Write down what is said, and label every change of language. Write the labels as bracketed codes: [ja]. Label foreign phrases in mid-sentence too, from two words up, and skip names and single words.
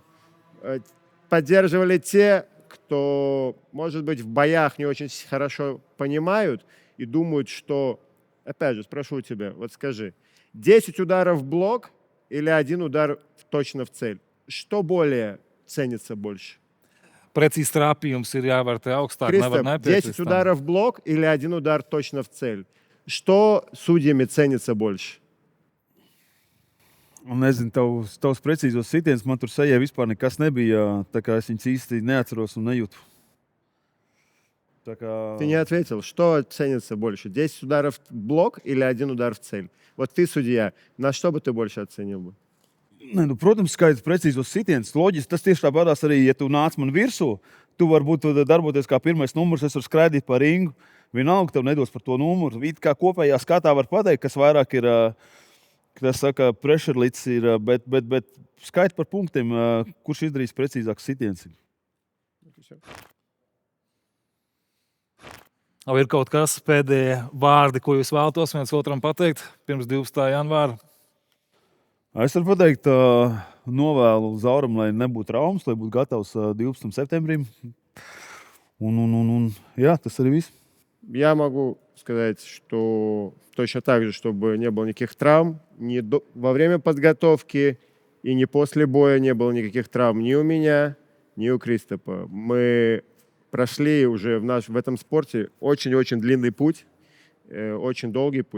[ru] Поддерживали те, кто, может быть, в боях не очень хорошо понимают и думают, что... Опять же, спрошу тебя, вот скажи, 10 ударов в блок или 1 удар точно в цель? Что более ценится больше? [lv] Precīzi trāpījums ir jāvērtē augstāk. [ru] Кристоф, 10 ударов в блок или 1 удар точно в цель? Что судьями ценится больше? [lv] Nezinu, tavs precīzos sitiens man tur sejā vispār nekas nebija. Tā kā es viņus īsti neatceros un nejūtu. [ru] Ты не ответил. Что ценится больше? 10 ударов в блок или 1 удар в цель? Вот ты судья. На что бы ты больше оценил бы? [lv] Ne, nu, protams, skaidrs, precīzos sitiens. Loģiski, tas tieši tāpatās arī, ja tu nāc man virsū, tu vari būt darboties kā pirmais numurs, es varu skraidīt pa ringu. Vienalga, tev nedos par to numuru. It kā kopējā skatā var pateikt, kas vairāk ir, kas saka, pressure līdz ir, bet skait par punktiem, kurš izdarīs precīzāks sitiens. Vai ir kaut kas pēdējie vārdi, ko jūs vēlatos viens otram pateikt pirms 12. janvāra? Es varu pateikt, novēlu Zauram, lai nebūtu traumas, lai būtu gatavs 12. septembrim. Jā, tas arī viss. [ru] Я могу сказать, что точно так же, чтобы не было никаких травм, ни во время подготовки и не после боя не было никаких травм ни у меня, ни у Кристопа. Мы прошли уже в этом спорте очень-очень длинный путь, очень долгий путь.